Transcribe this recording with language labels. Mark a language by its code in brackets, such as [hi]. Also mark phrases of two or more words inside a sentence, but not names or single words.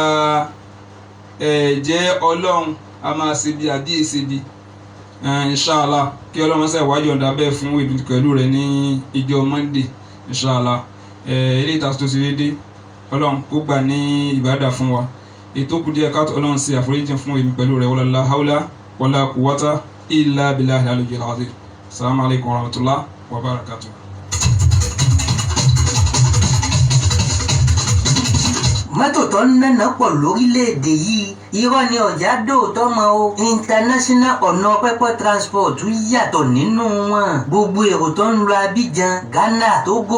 [yo] ẹ̀jẹ̀ Ọlọ́run a máa ṣe bí àbí èsè bí inshallah kí Ọlọ́run ṣe wájú ọ̀dà bẹ́ẹ̀ fún ìlú pẹ̀lú rẹ̀ ní ìjọ Monday inshallah ilé ìta tó ti dédé Ọlọ́run ó gbà ní ìbádà fún wa ètò kù díẹ̀ káàtó Ọlọ́run ṣe àforíjì fún ìlú pẹ̀lú rẹ̀ [ar] ولا حول ولا قوة إلا بالله العلي العظيم. السلام عليكم ورحمة الله وبركاته. mọ́tò tó ń nẹ́nà pọ̀ lórílẹ̀‐èdè yìí irọ́ ni ọ̀já dòótọ́ mọ́ o international ọ̀nà pẹ́pẹ́ transport yàtọ̀ nínú wọn gbogbo èrò tó ń lọ Abidjan Ghana Togo